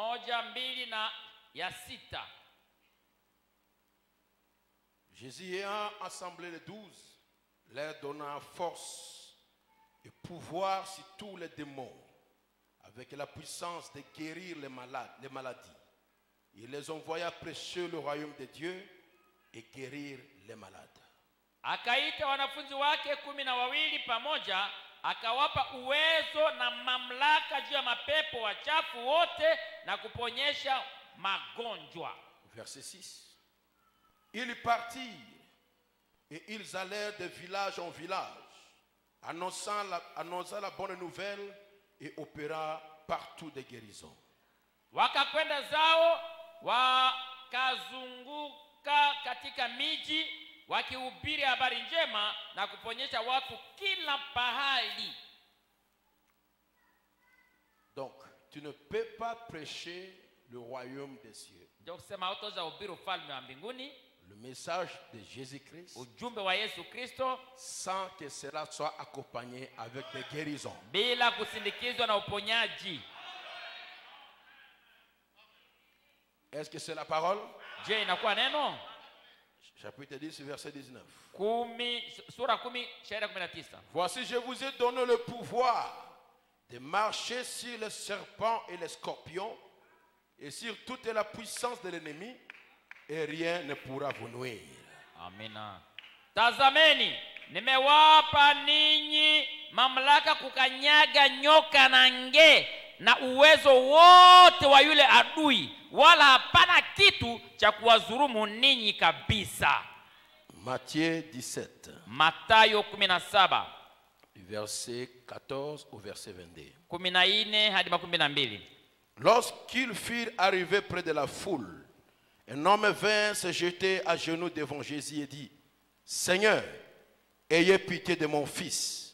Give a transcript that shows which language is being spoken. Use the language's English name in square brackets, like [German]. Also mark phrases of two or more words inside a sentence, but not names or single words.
[French] Jésus ayant assemblé les 12, leur donna force et pouvoir sur tous les démons, avec la puissance de guérir les maladies. Il les envoya prêcher le royaume de Dieu et guérir les malades. [Swahili] Akaita wanafunzi wake 12 pamoja, akawapa uwezo na mamlaka juu ya mapepo wachafu wote na kuponyesha magonjwa. [French] Verset 6. Ils partirent et ils allèrent de village en village, annonçant la bonne nouvelle et opérant partout des guérisons. [Swahili] Wakakwenda zao, wakazunguka katika miji, wakihubiri habari njema na kuponyesha watu kila pahali. [French] Donc, tu ne peux pas prêcher le royaume des cieux, le message de Jésus-Christ, sans que cela soit accompagné avec des guérisons. Est-ce que c'est la parole? Chapitre 10, verset 19. Voici, je vous ai donné le pouvoir de marcher sur les serpents et les scorpions et sur toute la puissance de l'ennemi, et rien ne pourra vous nuire. Amen. [Swahili] Tazameni, nimewapa ninyi mamlaka kukanyaga nyoka na nge na uwezo wote wa yule adui, wala hapana kitu cha kuwadhulumu ninyi kabisa. [French] Matthieu 17. [Swahili] Mathayo 17. [French] Verset 14 au verset 22. [Swahili] 14 hadi 22. [French] Lorsqu'ils furent arrivés près de la foule, un homme vint se jeter à genoux devant Jésus et dit: Seigneur, ayez pitié de mon fils.